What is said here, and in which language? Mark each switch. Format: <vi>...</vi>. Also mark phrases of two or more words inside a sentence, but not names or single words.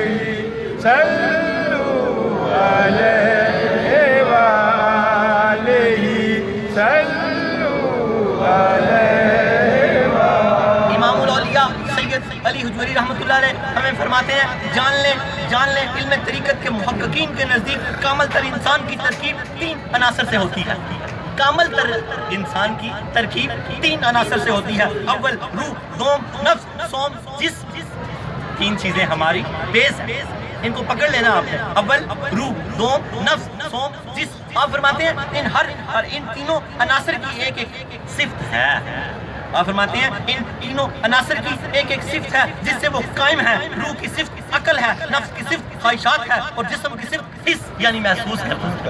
<ar>صلوا علیہ وآلہ, صلوا علیہ وآلہ.</ar> <ur>امام الاولیاء سید علی حجویری رحمۃ اللہ علیہ ہمیں فرماتے ہیں, جان لیں علم طریقت کے محققین کے نزدیک کامل تر انسان کی ترکیب 3 عناصر سے ہوتی ہے. کامل تر انسان کی ترکیب 3 عناصر سے ہوتی ہے. اول روح, دوم نفس, سوم جسم. 3 چیزیں ہماری بیس ہیں, ان کو پکڑ لینا آپ نے. اول روح, دوم نفس, سوم جسم. آپ فرماتے ہیں ان تینوں عناصر کی ایک ایک صفت ہے. آپ فرماتے ہیں ان تینوں عناصر کی ایک ایک صفت ہے جس سے وہ قائم ہے. روح کی صفت عقل ہے, نفس کی صفت خواہشات ہے, اور جسم کی صفت حس یعنی محسوس کرنا.</ur>